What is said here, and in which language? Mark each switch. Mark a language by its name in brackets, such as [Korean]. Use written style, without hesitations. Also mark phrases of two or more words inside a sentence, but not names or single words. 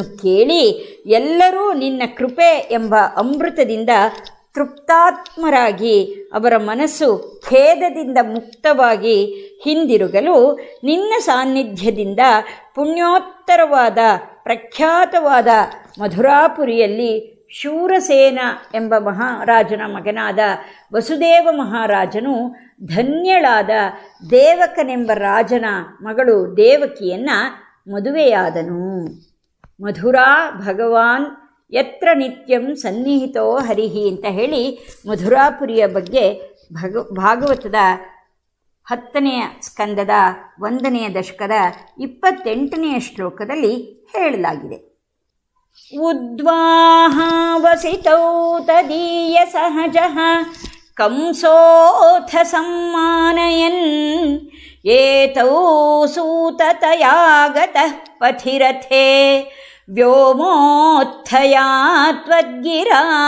[Kannada] ಕೇಳಿ ಎಲ್ಲರೂ ನಿನ್ನ ಕೃಪೆ ಎಂಬ ಅಮೃತದಿಂದ ತೃಪ್ತಾತ್ಮರಾಗಿ ಅವರ ಮನಸ್ಸು ಖೇದದಿಂದ ಮುಕ್ತವಾಗಿ ಹಿಂದಿರುಗಲು ನಿನ್ನ ಸಾನ್ನಿಧ್ಯದಿಂದ ಪುಣ್ಯೋತ್ತರವಾದ ಪ್ರಖ್ಯಾತವಾದ ಮಧುರಾಪುರಿಯಲ್ಲಿ ಶೂರಸೇನ ಎಂಬ ಮಹಾರಾಜನ ಮಗನಾದ ವಸುದೇವ ಮಹಾರಾಜನು ಧನ್ಯಳಾದ ದೇವಕನೆಂಬ ರಾಜನ ಮಗಳು ದೇವಕಿಯನ್ನು ಮದುವೆಯಾದನು. [Sanskrit] ಮಧುರಾ ಭಗವಾನ್ ಯತ್ರ ನಿತ್ಯಂ ಸನ್ನಿಹಿತೋ ಹರಿಹಿ [Kannada] ಅಂತ ಹೇಳಿ ಮಧುರಾಪುರಿಯ ಬಗ್ಗೆ ಭಾಗವತದ 10ನೇ ಸ್ಕಂದದ 1ನೇ ದಶಕದ 28ನೇ ಶ್ಲೋಕದಲ್ಲಿ ಹೇಳಲಾಗಿದೆ. [Sanskrit] ಉದ್ವಾಹಾವಸಿತೌ ತದೀಯ ಸಹಜಃ ಕಂಸೋಥ ಸಮ್ಮಾನಯನ್ ಏತೌ ಸೂತತಯಾಗತಃ ಪಥಿರಥೇ ವ್ಯೋಮೋತ್ಥಯಾ ತ್ವದ್ಗಿರಾ